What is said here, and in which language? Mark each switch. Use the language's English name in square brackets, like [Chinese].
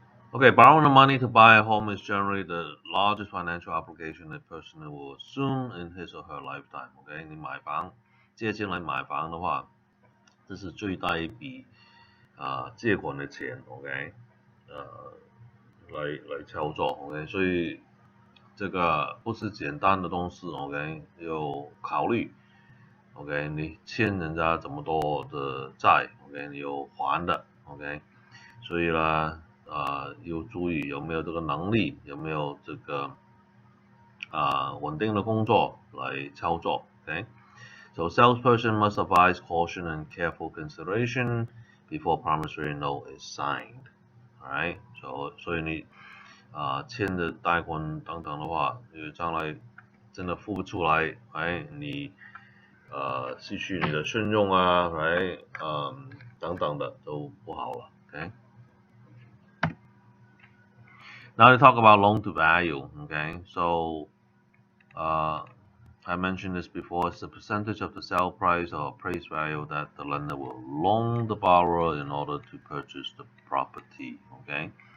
[English] Okay, borrowing the money to buy a home is generally the largest financial obligation a person will assume in his or her lifetime. [Chinese] Okay, 你买房，借钱来买房的话，这是最大一笔借款的钱 ，OK， 来操作 ，OK， 所以这个不是简单的东西 ，OK， 有考虑 ，OK， 你欠人家这么多的债 ，OK， 你有还的 ，OK， 所以呢。要注意有没有这个能力，有没有这个稳定的工作来操作 ，OK？ [English] So salesperson must advise caution and careful consideration before promissory note is signed. [Chinese] Alright, so 所以你签的贷款等等的话，将来真的付不出来，哎，你失去你的信用啊，哎，等等的都不好了 ，OK？ [English] Now to talk about loan to value, okay? So I mentioned this before. It's the percentage of the sale price or appraised value that the lender will loan the borrower in order to purchase the property, okay?